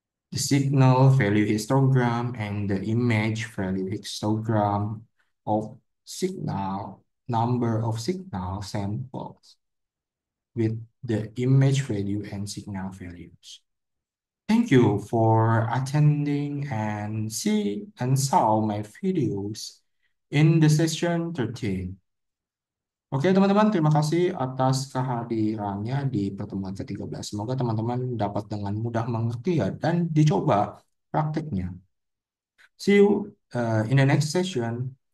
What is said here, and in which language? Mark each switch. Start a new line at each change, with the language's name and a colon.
English: The signal value histogram and the image value histogram of signal number of signal samples with the image value and signal values. Thank you for attending and see and saw my videos in the session 13.
Indonesian: Oke teman-teman, terima kasih atas kehadirannya di pertemuan ke-13. Semoga teman-teman dapat dengan mudah mengerti ya dan dicoba prakteknya.
English: See you in the next session.